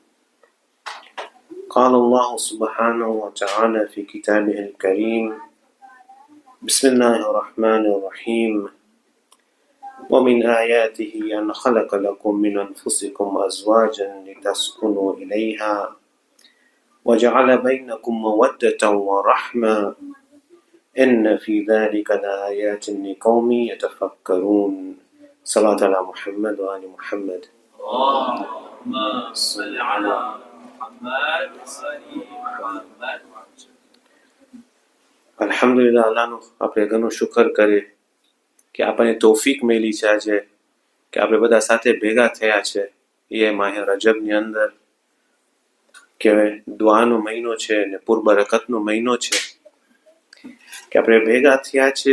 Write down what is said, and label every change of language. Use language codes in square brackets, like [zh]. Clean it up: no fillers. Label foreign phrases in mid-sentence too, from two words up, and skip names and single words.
[ar] قال الله سبحانه وتعالى في كتابه الكريم بسم الله الرحمن الرحيم ومن آياته أن خلق لكم من أنفسكم أزواجا لتسكنوا إليها وجعل بينكم مودة ورحمة إن في ذلك لآيات لقوم يتفكرون. صلاة على محمد وآل محمد. اللهم صل على محمد محمد. [gu] અલ્હમ્દુલિલ્લાહ, અલ્લાહનો આપણે ઘણો શુકર કરીએ કે આપણને તૌફીક મળી છે આજે કે આપણે બધા સાથે ભેગા થયા છે એ માહે રજબની અંદર કે દુઆનો મહિનો છે અને પુરબરકતનો મહિનો છે કે આપણે ભેગા થયા છે.